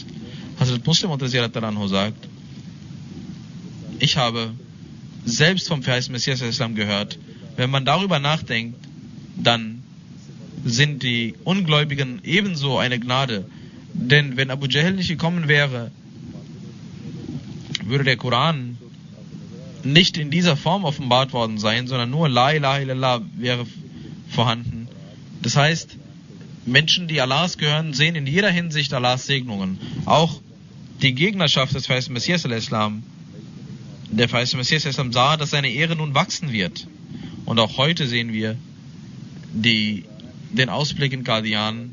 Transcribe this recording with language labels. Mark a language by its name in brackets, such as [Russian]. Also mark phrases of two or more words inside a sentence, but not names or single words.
[German] Hazrat Muslim Maud sagt, ich habe selbst vom verheißenen Messias gehört, wenn man darüber nachdenkt, dann sind die Ungläubigen ebenso eine Gnade. Denn wenn Abu Jahl nicht gekommen wäre, würde der Koran nicht in dieser Form offenbart worden sein, sondern nur [Arabic] لا إله إلا الله [German] wäre vorhanden. Das heißt, Menschen, die Allahs gehören, sehen in jeder Hinsicht Allahs Segnungen. Auch die Gegnerschaft des verheißenen Messias der verheißene Messias sah, dass seine Ehre nun wachsen wird. Und auch heute sehen wir den Ausblick in Qadian.